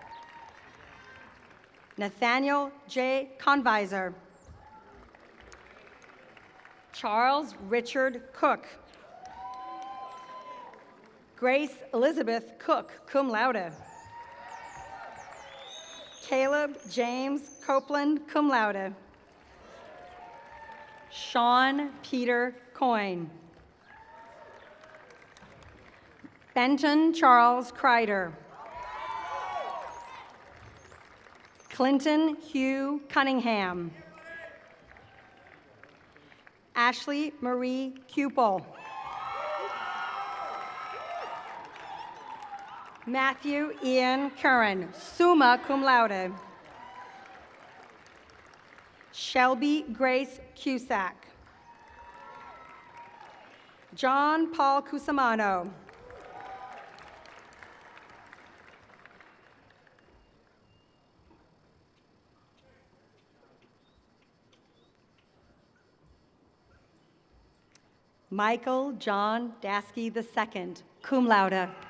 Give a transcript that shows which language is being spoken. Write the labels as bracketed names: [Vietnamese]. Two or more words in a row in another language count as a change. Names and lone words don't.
[English] Nathaniel J. Conviser. Charles Richard Cook. Grace Elizabeth Cook, [Latin] cum laude. [English] Caleb James Copeland, [Latin] cum laude. [English] Sean Peter Coyne. Benton Charles Kreider. Clinton Hugh Cunningham. Ashley Marie Cupel. Matthew Ian Curran, [Latin] summa cum laude. [English] Shelby Grace Cusack. John Paul Cusimano. Michael John Dasky II, [Latin] cum laude.